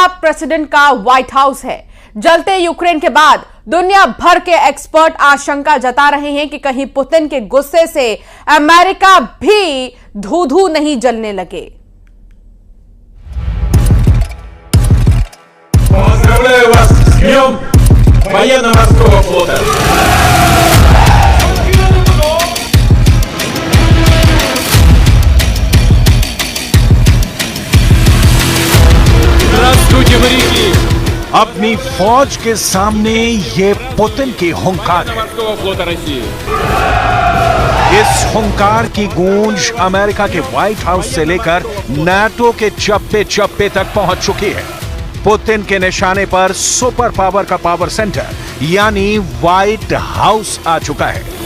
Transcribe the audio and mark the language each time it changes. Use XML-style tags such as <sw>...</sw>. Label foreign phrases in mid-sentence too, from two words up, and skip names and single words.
<hi>प्रेसिडेंट का व्हाइट हाउस है। जलते यूक्रेन के बाद दुनिया भर के एक्सपर्ट आशंका जता रहे हैं कि कहीं पुतिन के गुस्से से अमेरिका भी धू-धू नहीं जलने लगे।</hi> <ru>Поздравляю вас с днем военно-морского флота! Здравствуйте, моряки!</ru> <hi>अपनी फौज के सामने ये पुतिन की हुंकार है।</hi> <ru>Морского флота России.</ru> <hi>इस हुंकार की गूंज अमेरिका के व्हाइट हाउस से लेकर नाटो के चप्पे चप्पे तक पहुंच चुकी है। पुतिन के निशाने पर</hi> <en>super power</en> <hi>का</hi> <en>power center</en> <hi>यानी व्हाइट हाउस आ चुका है।</hi>